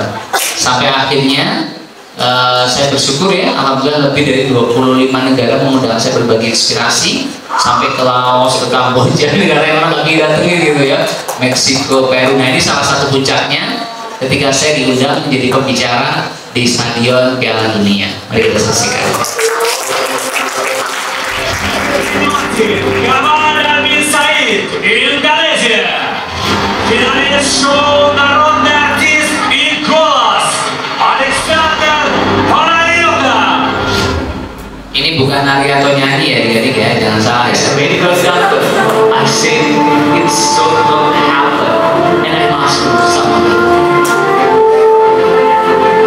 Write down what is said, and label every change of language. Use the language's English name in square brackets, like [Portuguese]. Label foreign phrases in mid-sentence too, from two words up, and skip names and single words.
[Indonesian] Sampai akhirnya saya bersyukur ya, alhamdulillah lebih dari 25 negara mengundang saya berbagi inspirasi, sampai ke Laos, ke Kamboja, negara yang orang lagi datengin gitu ya, Meksiko, Peru. Nah ini salah satu puncaknya ketika saya diundang menjadi pembicara di Stadion Piala Dunia. Mari kita saksikan. [Russian] Индонезия. Финалист шоу «Народный артист» и голос Александр Панайотов. [Indonesian] Ini bukan nari atau nyanyi ya, adik-adik ya, jangan salah ya. [English] Medical doctor, I say it's so not happen, and I must do something.